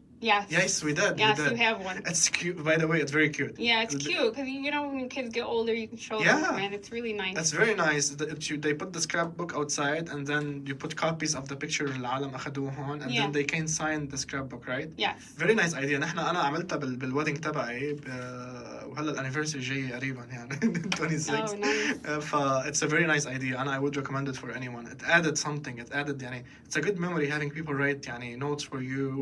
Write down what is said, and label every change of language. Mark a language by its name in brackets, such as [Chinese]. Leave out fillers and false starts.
[English] Yes. Yes, we did. Yes, we did. you have one. It's cute. By the way, it's very cute. Yeah, it's cute because you know when kids get older, you can show Yeah. them, and it's really nice. That's very nice. They put the scrapbook outside, and then you put copies of the picture [Arabic] اللي العالم أخدوه هون, [English] and Yeah. then they can sign the scrapbook, right? Yes. Very nice idea. [Arabic] أنا عملتها بالويدنج تبعي وهلا الانيفرساري جاي قريبا يعني 26. [English] Oh, nice. It's a very nice idea, and I would recommend it for anyone. It added something. It added يعني it's a good memory having people write يعني notes for you.